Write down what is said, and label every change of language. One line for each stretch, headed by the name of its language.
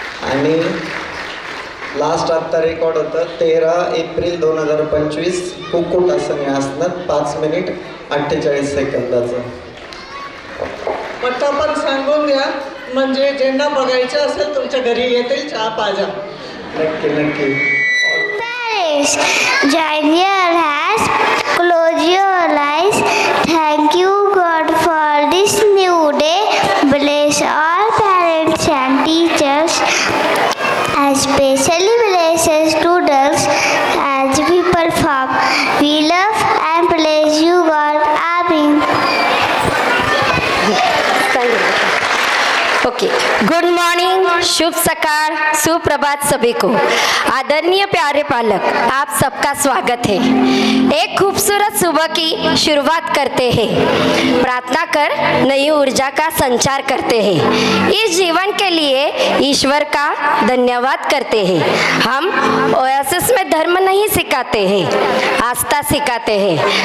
Marathi: आणि लास्ट आत्ता रेकॉर्ड होतं 13 एप्रिल 2025 कुक्कुटासन या आसनात 5 मिनिट 48 सेकंदाचं. पटापट सांगून द्या म्हणजे ज्यांना बघायचं असेल तुमच्या घरी येतील चहा पाजा. नक्की नक्की.
English: Parents, join your hands, close your eyes. Thank you God for this new day. Bless all parents and teachers, especially bless students as we perform. We love and praise you God. Amen. Okay, good morning,
Marathi: शुभ सकाळ,
Hindi: सुप्रभात सभी को. आदरणीय प्यारे पालक, आप सबका स्वागत है. एक खूबसूरत सुबह की शुरुआत करते हैं, प्रार्थना कर नई ऊर्जा का संचार करते हैं. इस जीवन के लिए ईश्वर का धन्यवाद करते हैं. हम ओएसिस में धर्म नहीं सिखाते हैं, आस्था सिखाते हैं.